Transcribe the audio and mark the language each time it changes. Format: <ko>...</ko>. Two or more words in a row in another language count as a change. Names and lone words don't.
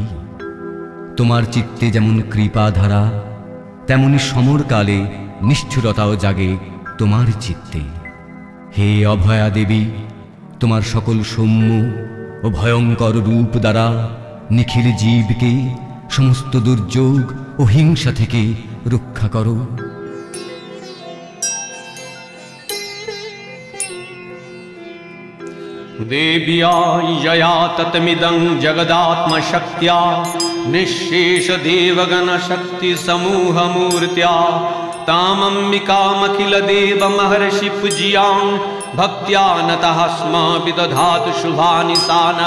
<bn>তোমার চিত্তে যেমন কৃপাধারা, তেমনি সমরকালে নিষ্ঠুরতাও জাগে তোমার চিত্তে। হে অভয়া দেবী, তোমার সকল সৌম্য ও ভয়ঙ্কর রূপ দ্বারা নিখিল জীবকে সমস্ত দুর্যোগ ও হিংসা থেকে রক্ষা করো।</bn> <sa>देव्या यया ततमिदं जगदात्मशक्त्या निःशेष देवगण शक्ति समूह मूर्त्या तामम्बिकामखिल देव महर्षि पूज्यां भक्त्या नतः स्म विदधातु शुभानिशानः।</sa>